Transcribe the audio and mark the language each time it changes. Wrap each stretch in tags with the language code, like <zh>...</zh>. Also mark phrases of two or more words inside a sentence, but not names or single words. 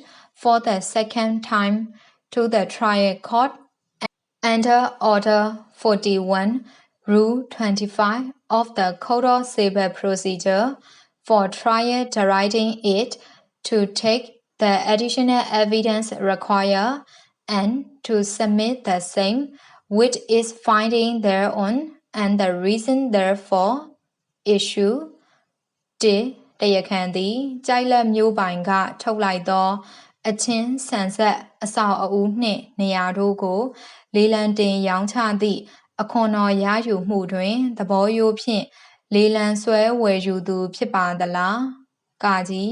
<en>for the second time to the trial court under Order 41, Rule 25 of the Code of Civil Procedure for trial, directing it to take the additional evidence required and to submit the same with its finding thereon and the reason therefore. Issue 1.</en> <my>တရားခံသည်ကြိုက်လက်မျိုးပိုင်ကထုတ်လိုက်သောအချင်းဆန်ဆက်အဆောက်အဦးနှင့်နေရာတို့ကိုလေလံတင်ရောင်းချသည့်အခွန်တော်ရယူမှုတွင်သဘောရိုးဖြင့်လေလံဆွဲဝယ်ယူသူဖြစ်ပါသလား။ကာကြီး</my>